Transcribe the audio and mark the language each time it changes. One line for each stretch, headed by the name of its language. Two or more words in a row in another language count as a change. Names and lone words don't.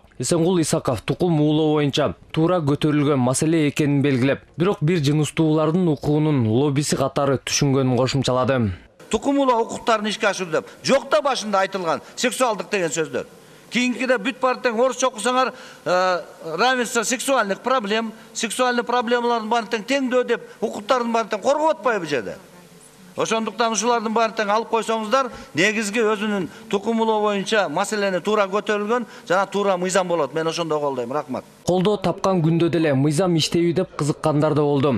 Kyrgyz: Эсенгул Исаков тукум уулоо боюнча туура көтөрүлгөн маселе экенин белгилеп, бирок бир жыныстуулардын укугунун лоббиси катары түшүнгөнүн кошумчалады. Тукум уулоо укуктарын ишке ашыруу деп жокта башында айтылган сексуалдык деген сөздөр. Кейингиде бүт партияң орысча окусаңар
Russian: равенство сексуальных проблем,
Kyrgyz: сексуальный проблемалардын баарын тең теңдөө деп укуктардын баарын тең коргоп атпайбы бу жерде. Ошондуктан ушулардын баарын тең алып койсоңуздар, негизги өзүнүн тукум уулоо боюнча маселени туура көтөрүлгөн жана туура мыйзам болот. Мен ошондой колдойм. Рахмат. Колдоо тапкан күндө деле мыйзам иштейби деп кызыккандар да болду.